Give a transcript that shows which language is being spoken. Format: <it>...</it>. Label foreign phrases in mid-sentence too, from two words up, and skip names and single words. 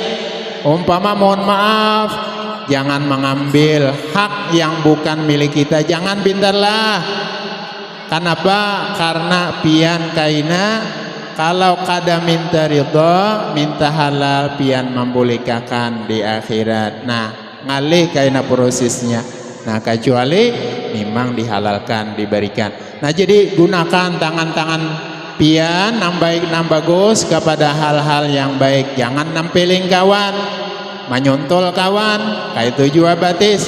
<id>Umpama mohon maaf, jangan mengambil hak yang bukan milik kita. Jangan pintarlah. Kenapa?</id> <bjn>Karena pian kaina kalau kada minta ridho, minta halal, pian membolehkan di akhirat. Nah, ngalih kaina prosesnya.</bjn> <id>Nah, kecuali memang dihalalkan, diberikan.</id> <bjn>Nah, jadi gunakan tangan-tangan pian yang baik, yang bagus kepada hal-hal yang baik.</bjn> <id>Jangan nampilin kawan, menyontol kawan, kayak itu juga batis.</id>